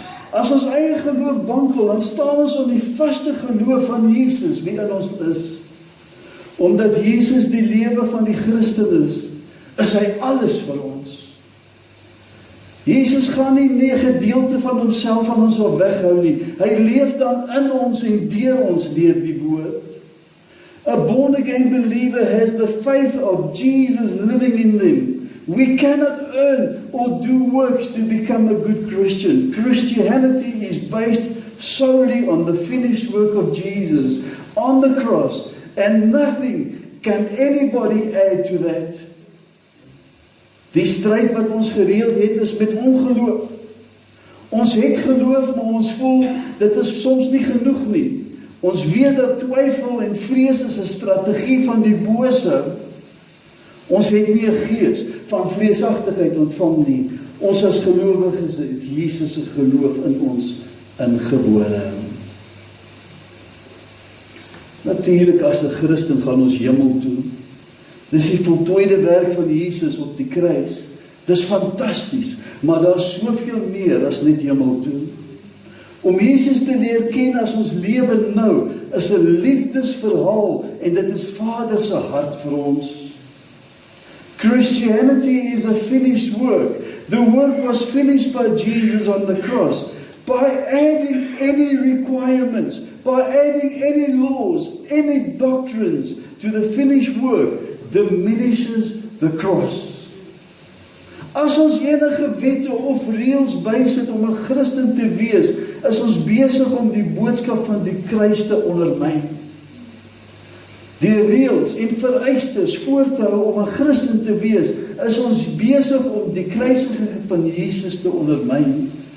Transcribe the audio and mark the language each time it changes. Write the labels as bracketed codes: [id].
[af] As ons eie geloof wankel, dan staan ons op die vaste geloof van Jesus, wie in ons is. Omdat Jesus die lewe van die Christen is hy alles vir ons. Jesus gaan nie 'n gedeelte van homself van ons wil weghou nie. Hy leef dan in ons en deur ons, leer die woord. [en] A born again believer has the faith of Jesus living in them. We cannot earn or do works to become a good Christian. Christianity is based solely on the finished work of Jesus on the cross, and nothing can anybody add to that. [af] Die stryd wat ons gereeld het is met ongeloof. Ons het geloof, maar ons voel dit is soms nie genoeg nie. Ons weet dat twyfel en vrees is 'n strategie van die bose. Ons het nie 'n gees van vreesagtigheid ontvang nie. Ons as gelowiges het Jesus se geloof in ons ingebore. Natuurlik as 'n Christen gaan ons hemel toe. Dis die voltooide werk van Jesus op die kruis. Dis fantasties, maar daar's soveel meer as net hemel toe. Om Jesus te leer ken as ons lewe nou, is 'n liefdesverhaal en dit is Vader se hart vir ons. [en] Christianity is a finished work. The work was finished by Jesus on the cross. By adding any requirements, by adding any laws, any doctrines to the finished work, diminishes the cross. [af] As ons enige wette of reëls bysit om 'n Christen te wees, is ons besig om die boodskap van die kruis te ondermyn. Die reëls en vereistes voor te hou om 'n Christen te wees, is ons besig om die kruisiging van Jesus te ondermyn.